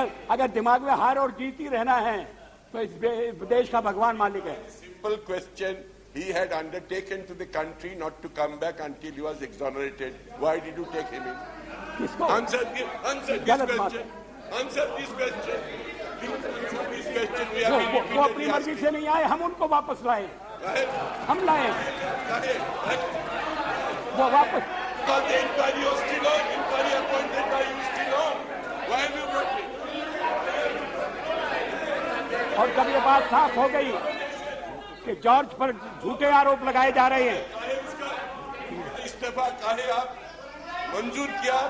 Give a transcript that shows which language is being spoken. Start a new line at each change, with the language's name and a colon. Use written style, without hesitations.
Hindi: अगर दिमाग में हार और जीत ही रहना है तो इस देश का भगवान मालिक है।
English: Simple question, he had undertaken to the country not to come back until he was exonerated. Why did you take him in? Answer this question. Answer this question.
Hindi: वो अपनी मर्जी से नहीं आए, हम उनको वापस लाए, हम लाए वो वापस।
English: Because the inquiry was still on, inquiry appointed by you still on. Why have you brought him?
Hindi: और जब ये बात साफ हो गई कि जॉर्ज पर झूठे आरोप लगाए जा रहे हैं, इस्तीफा काहे आप मंजूर किया,